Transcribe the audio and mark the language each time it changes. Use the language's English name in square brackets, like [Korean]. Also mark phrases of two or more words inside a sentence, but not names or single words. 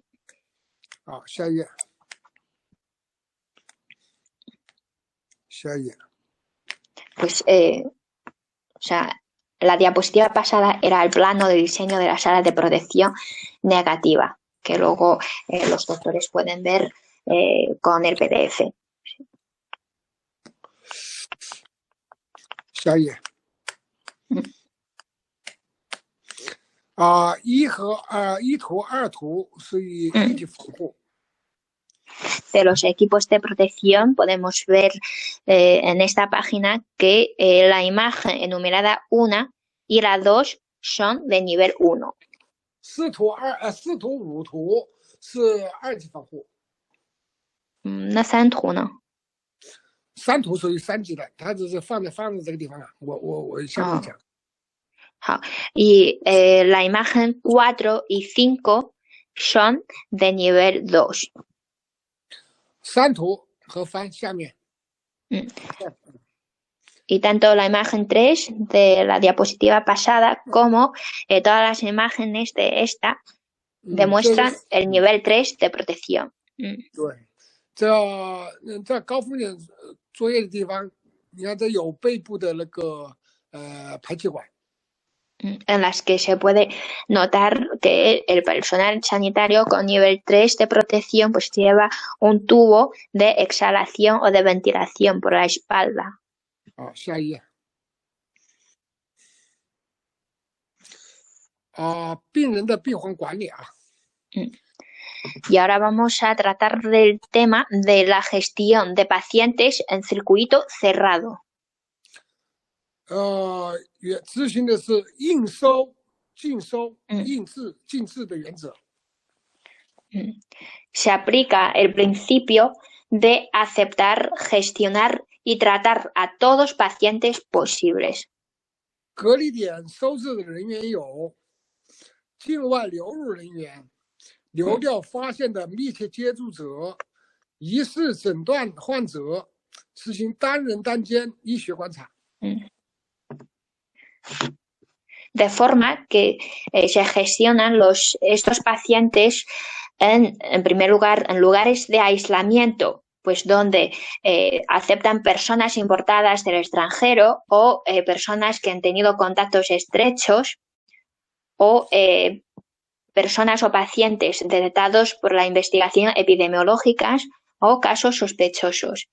[Chinese] 好，下一页。 [Spanish] Pues, la diapositiva pasada era el plano de diseño de la sala de protección negativa, que luego los doctores pueden ver con el PDF. [Chinese] 下一页。一图、2图是以一体防护。 [Spanish] De los equipos de protección podemos ver en esta página que la imagen enumerada 1 y la 2 son de nivel 1. [Chinese] 4 图、5图是2级防护。那3图呢？3图属于3级的，它只是放在这个地方啊。我下面讲。 [Spanish] 好 ，y la imagen 4 y 5 son de nivel 2. [Chinese] 3 图和翻下面。 [Spanish] Y tanto la imagen 3 de la diapositiva pasada como todas las imágenes de esta demuestran el nivel 3 de protección. [Chinese] 对，在高风险作业的地方，你看这有背部的那个排气管。 [Spanish] En las que se puede notar que el personal sanitario con nivel 3 de protección pues lleva un tubo de exhalación o de ventilación por la espalda. [Chinese] 好，下一页。病人的闭环管理啊。 [Spanish] Y ahora vamos a tratar del tema de la gestión de pacientes en circuito cerrado. [Chinese] 执行的是应收、尽收、应治、尽治的原则。 [Spanish] Se aplica el principio de aceptar, gestionar y tratar a todos pacientes posibles. [Chinese] 隔离点收治的人员有境外流入人员、流调发现的密切接触者、疑似诊断患者，实行单人单间医学观察。 [Spanish] De forma que se gestionan estos pacientes en primer lugar en lugares de aislamiento, pues donde aceptan personas importadas del extranjero o personas que han tenido contactos estrechos o personas o pacientes detectados por la investigación epidemiológicas o casos sospechosos.